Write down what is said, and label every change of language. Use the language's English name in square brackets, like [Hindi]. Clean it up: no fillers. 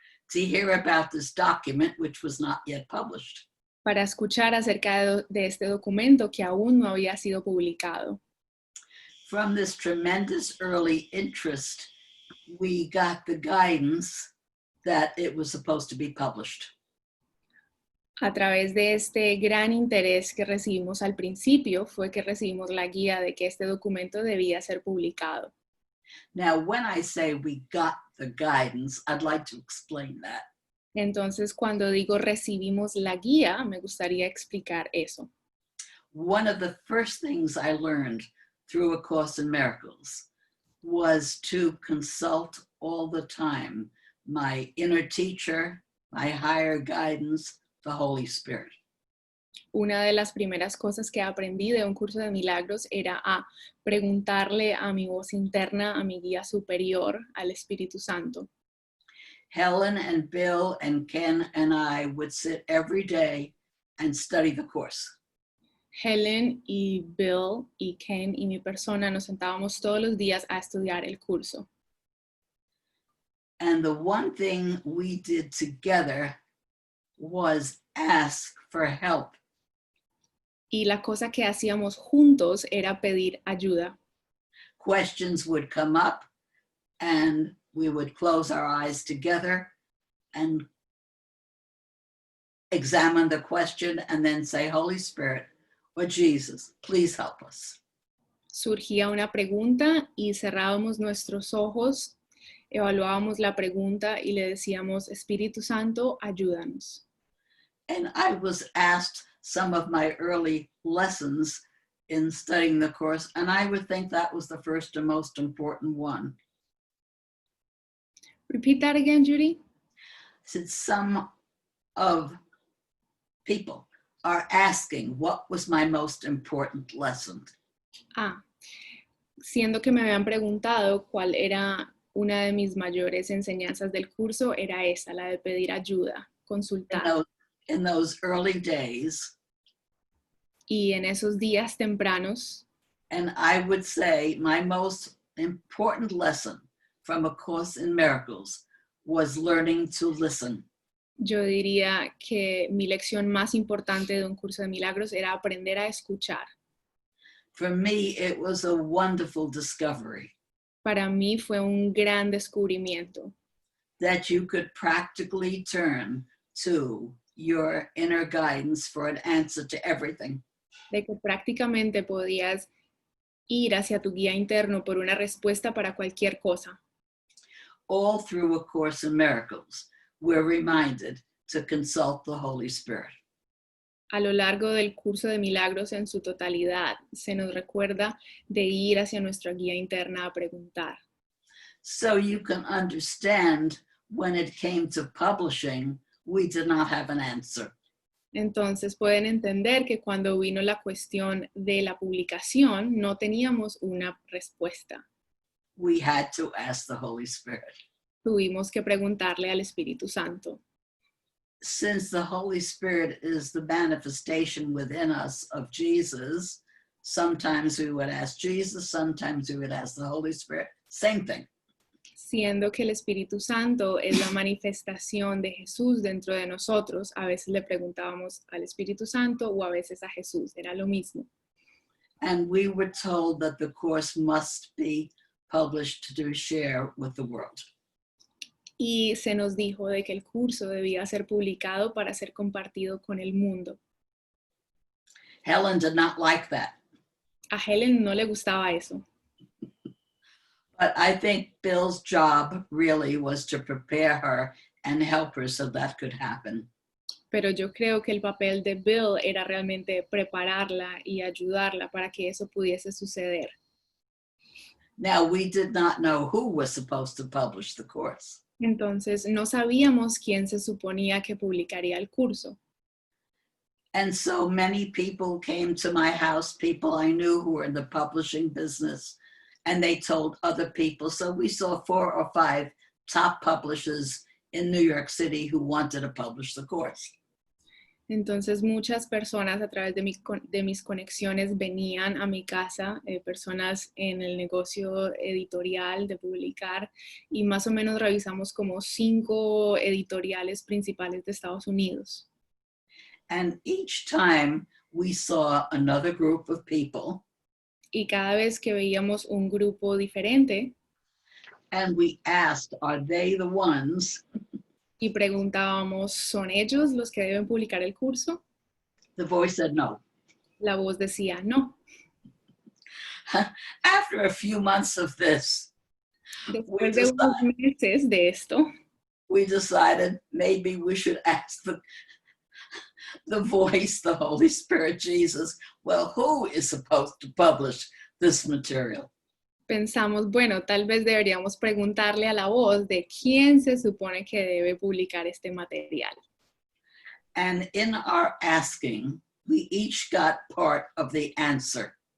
[English] to hear about this document, which was not yet published. [Spanish] para escuchar acerca de este documento que aún no había sido publicado. [English] From this tremendous early interest, we got the guidance that it was supposed to be published. [Spanish] A través de este gran interés que recibimos al principio, fue que recibimos la guía de que este documento debía ser publicado. [English] Now, when I say we got the guidance, I'd like to explain that. [Spanish] Entonces, cuando digo recibimos la guía, me gustaría explicar eso. [English] One of the first things I learned through A Course in Miracles was to consult all the time my inner teacher, my higher guidance, the Holy Spirit. [Spanish] Una de las primeras cosas que aprendí de un curso de milagros era a preguntarle a mi voz interna, a mi guía superior, al Espíritu Santo. [English] Helen and Bill and Ken and I would sit every day and study the course. [Spanish] Helen y Bill y Ken y mi persona nos sentábamos todos los días a estudiar el curso. [English] And the one thing we did together was ask for help. [Spanish] Y la cosa que hacíamos juntos era pedir ayuda. [English] Questions would come up and we would close our eyes together and examine the question and then say, Holy Spirit or Jesus, please help us. [Spanish] Surgía una pregunta y cerrábamos nuestros ojos, evaluábamos la pregunta y le decíamos, Espíritu Santo, ayúdanos. [English] And I was asked some of my early lessons in studying the course, and I would think that was the first and most important one. Repeat that again, Judy. Since some of people are asking, what was my most important lesson? [Spanish] Siendo que me habían preguntado cuál era una de mis mayores enseñanzas del curso, era esa, la de pedir ayuda, consultar. [English] In those early days, [Spanish] y en esos días tempranos, [English] and I would say my most important lesson from A Course in Miracles was learning to listen. [Spanish] yo diría que mi lección más importante de un curso de milagros era aprender a escuchar. [English] For me, it was a wonderful discovery. [Spanish] Para mí fue un gran descubrimiento. [English] That you could practically turn to your inner guidance for an answer to everything. [Spanish] De que prácticamente podías ir hacia tu guía interno por una respuesta para cualquier cosa. [English] All through A Course in Miracles, we're reminded to consult the Holy Spirit. [Spanish] A lo largo del curso de milagros en su totalidad, se nos recuerda de ir hacia nuestra guía interna a preguntar. [English] So you can understand when it came to publishing, we did not have an answer. [Spanish] Entonces pueden entender que cuando vino la cuestión de la publicación, no teníamos una respuesta. [English] We had to ask the Holy Spirit. [Spanish] Tuvimos que preguntarle al Espíritu Santo. [English] Since the Holy Spirit is the manifestation within us of Jesus, sometimes we would ask Jesus, sometimes we would ask the Holy Spirit, same thing. [Spanish] Siendo que el Espíritu Santo es la manifestación de Jesús dentro de nosotros, a veces le preguntábamos al Espíritu Santo o a veces a Jesús, era lo mismo. [English] And we were told that the course must be published to share with the world. [Spanish] Y se nos dijo de que el curso debía ser publicado para ser compartido con el mundo. [English] Helen did not like that. [Spanish] A Helen no le gustaba eso. [English] But I think Bill's job really was to prepare her and help her so that could happen. [Spanish] Pero yo creo que el papel de Bill era realmente prepararla y ayudarla para que eso pudiese suceder. [English] Now, we did not know who was supposed to publish the course. [Spanish] Entonces no sabíamos quién se suponía que publicaría el curso. [English] And so many people came to my house, people I knew who were in the publishing business, and they told other people. So we saw 4 or 5 top publishers in New York City who wanted to publish the course. [Spanish] Entonces muchas personas a través de mis conexiones venían a mi casa, personas en el negocio editorial de publicar, y más o menos revisamos como 5 editoriales principales de Estados Unidos. [English] And each time we saw another group of people. [Spanish] Y cada vez que veíamos un grupo diferente, [English] and we asked, are they the ones? [Spanish] Y preguntábamos, ¿son ellos los que deben publicar el curso? [English] The voice said no. [Spanish] La voz decía no. [English] After a few months of this, [Spanish] Después de unos meses de esto, [English] we decided maybe we should ask the voice, the Holy Spirit, Jesus, well, who is supposed to publish this material? [Spanish] pensamos, bueno, tal vez deberíamos preguntarle a la voz de quién se supone que debe publicar este material. [English] And in our asking, we each got part of the answer.